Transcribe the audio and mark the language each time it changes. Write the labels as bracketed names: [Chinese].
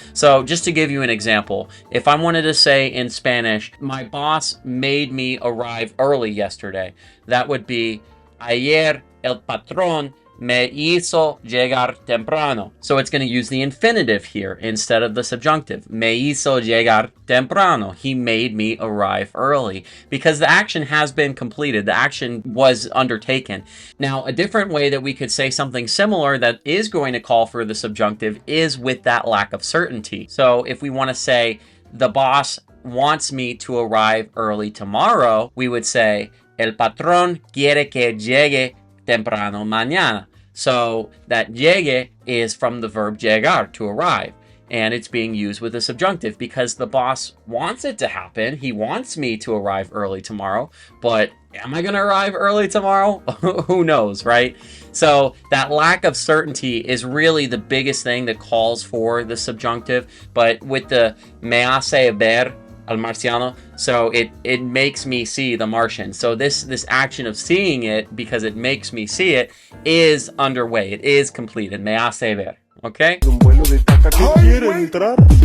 [English] So just to give you an example, if I wanted to say in Spanish, my boss made me arrive early yesterday, that would be [Spanish] ayer el patrón me hizo llegar temprano. [English] So it's going to use the infinitive here instead of the subjunctive. [Spanish] Me hizo llegar temprano. [English] He made me arrive early. Because the action has been completed. The action was undertaken. Now, a different way that we could say something similar that is going to call for the subjunctive is with that lack of certainty. So if we want to say, the boss wants me to arrive early tomorrow, we would say, [Spanish] el patrón quiere que llegue temprano mañana. [English] So that llegue is from the verb llegar, to arrive. And it's being used with a subjunctive because the boss wants it to happen. He wants me to arrive early tomorrow. But am I going to arrive early tomorrow? Who knows, right? So that lack of certainty is really the biggest thing that calls for the subjunctive. But with the [Spanish] me hace ver, al marciano. [English] So it makes me see the Martian. So this action of seeing it, because it makes me see it, is underway. It is completed. [Spanish] Me hace ver. [English] Okay? [Spanish] Un vuelo de caca que quiere entrar.